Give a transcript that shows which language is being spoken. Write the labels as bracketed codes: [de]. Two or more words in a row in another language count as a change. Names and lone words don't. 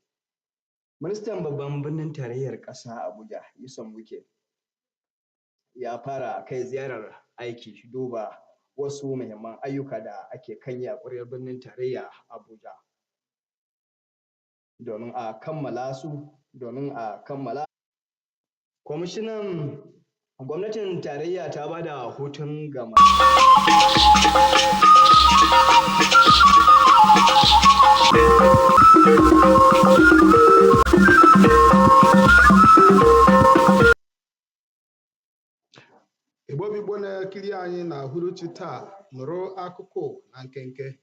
[ha] Ministan babban birnin tarayyar ƙasa Abuja Yusuf Wike ya fara kai ziyarar aiki duba wasu muhimman ayyuka da ake kan yi a ƙwaryar birnin tarayya Abuja domin a kammala su kwamishinan gwamnatin tarayya ta ba da hutun gama [ig] Igbo Bigbo na-ekiri anyị na uhuruchi taa nụrụ akụkọ na nkenke.